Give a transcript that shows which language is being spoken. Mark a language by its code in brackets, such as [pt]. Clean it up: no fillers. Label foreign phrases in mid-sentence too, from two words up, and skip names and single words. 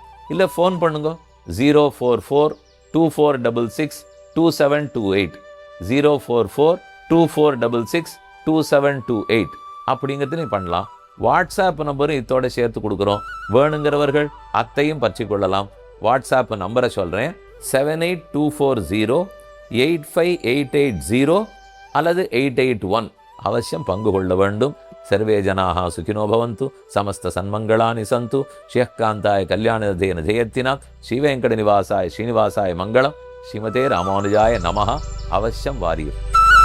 [ta] இல்லை ஃபோன் பண்ணுங்க 044-2466-2728 044-2466-2728 அப்படிங்கிறது நீ பண்ணலாம். வாட்ஸ்அப் நம்பரும் இதோட சேர்த்து கொடுக்குறோம். வேணுங்கிறவர்கள் அத்தையும் பற்றி கொள்ளலாம். வாட்ஸ்அப் நம்பரை சொல்கிறேன், 7824085880 அல்லது 881. அவசியம் பங்கு கொள்ள வேண்டும். [sa] सर्वे जनाः सुखिनो भवन्तु, समस्त सन्मङ्गलानि सन्तु, श्रीकान्ताय कल्याणधेन जयत्तिना श्रीवेङ्कटनिवासाय श्रीनिवासाय मङ्गलम्, श्रीमते रामानुजाय नमः. अवश्यं वार्यम्.